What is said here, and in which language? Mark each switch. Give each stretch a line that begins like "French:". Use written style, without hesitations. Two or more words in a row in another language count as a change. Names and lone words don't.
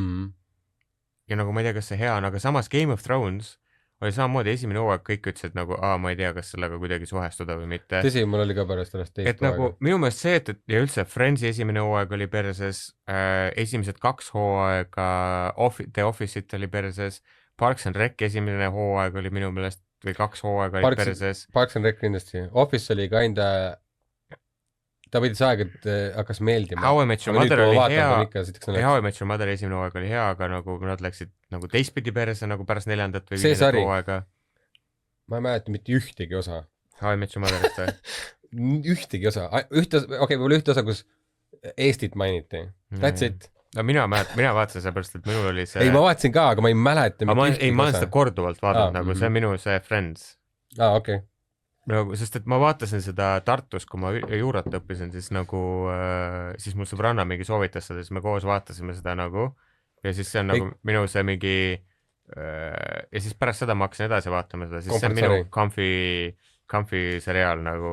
Estonian: Ja nagu ma ei tea, kas see hea on, aga samas Game of Thrones oli samamoodi esimene hooaeg, kõik ütlesid nagu, ma ei tea, kas sellega kuidagi suhestuda või mitte. Tõsi, mul oli ka pärast sellest teist hooaega. Et nagu minu meelest see, et ja üldse Friendsi esimene hooaeg oli perses, esimesed 2 hooaega The Office'it oli perses, Parks and Rec esimene hooaeg oli minu meelest või 2 hooaega oli perses. Parks and Rec kindlasti. Office oli ka enda ta võidis aega, et hakkas meeldima. How I Met Your Mother oli hea, How I Met Your Mother esimene hooaeg oli hea, aga nagu nad läksid nagu teistpidi perse nagu pärast 4. või 5. hooaega. Ma ei mäleta mitte ühtegi osa. How I Met Your Motherist või? Ühtegi osa. Võib-olla ühte osa, kus Eestit mainiti.
English: That's it.
Estonian: No mina vaatasin seda pärast, et minul oli see... Ei, ma vaatasin ka, aga ma ei mäleta mitte ühtegi osa. Ei, ma olen seda korduvalt vaadanud, nagu see on minu see Friends. Okei. Nagu, sest et ma vaatasin seda Tartus, kui ma juurat õppisin, siis nagu, siis mul sõbranna mingi soovitas seda, siis me koos vaatasime seda nagu, ja siis see on nagu minu see mingi, ja siis pärast seda ma hakkasin edasi vaatama seda, siis see on minu comfy seriaal nagu.